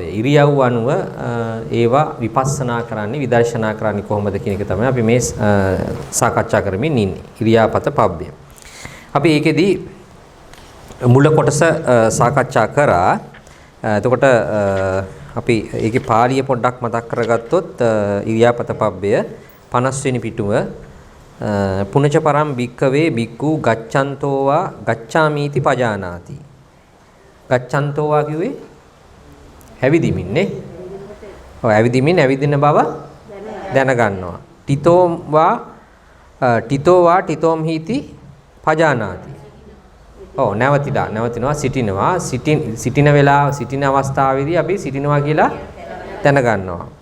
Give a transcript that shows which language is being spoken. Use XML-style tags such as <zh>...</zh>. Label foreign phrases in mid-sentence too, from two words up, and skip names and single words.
<si>ඉරියව් අනුව ඒවා විපස්සනා කරන්නේ, විදර්ශනා කරන්නේ කොහොමද කියන එක තමයි අපි මේ සාකච්ඡා කරමින් ඉන්නේ.</si> <pi>ඉරියාපත පබ්බය.</pi> <si>අපි ඒකෙදී මුල කොටස සාකච්ඡා කරා. එතකොට අපි ඒකේ පාළිය පොඩ්ඩක් මතක් කරගත්තොත්</si> <pi>ඉරියාපත පබ්බය</pi> <si>50 වෙනි පිටුව</si> <pi>පුනච පරම් භික්ඛවේ භික්ඛු ගච්ඡන්තෝවා ගච්ඡාමීති පජානාති.</pi> <si>ගච්ඡන්තෝවා කිව්වේ ඇවිදිමින් නේ. ඔව් ඇවිදිමින් ඇවිදින බව දැනගන්නවා.</si> <pi>ටිතෝවා ටිතෝම් හීති පජානාති.</pi> <si>ඔව් නැවතිනවා සිටින වෙලාව සිටින අවස්ථාවේදී අපි සිටිනවා කියලා දැනගන්නවා.</si>